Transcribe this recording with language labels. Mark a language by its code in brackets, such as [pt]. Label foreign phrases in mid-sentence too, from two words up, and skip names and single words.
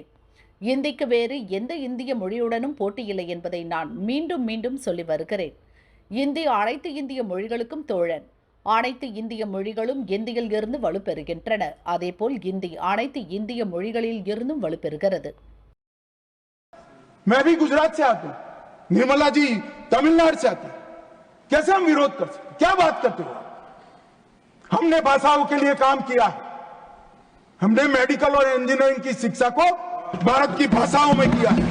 [ta] இந்திக்கு வேறு எந்த இந்திய மொழியுடனும் போட்டியில்லை என்பதை நான் மீண்டும் மீண்டும் சொல்லி வருகிறேன். இந்தி அனைத்து இந்திய மொழிகளுக்கும் தோழன். அனைத்து இந்திய மொழிகளும் இந்தியில் இருந்து வலுப்பெறுகின்றன. அதேபோல் இந்தி அனைத்து இந்திய மொழிகளில் இருந்தும் வலுப்பெறுகிறது. [hi] मैं भी गुजरात से आता हूं, निर्मला जी तमिलनाडु से आती, कैसे हम विरोध कर सकते? क्या बात करते हो? हमने भाषाओं के लिए काम किया है. हमने मेडिकल और इंजीनियरिंग की शिक्षा को भारत की भाषाओं में किया है.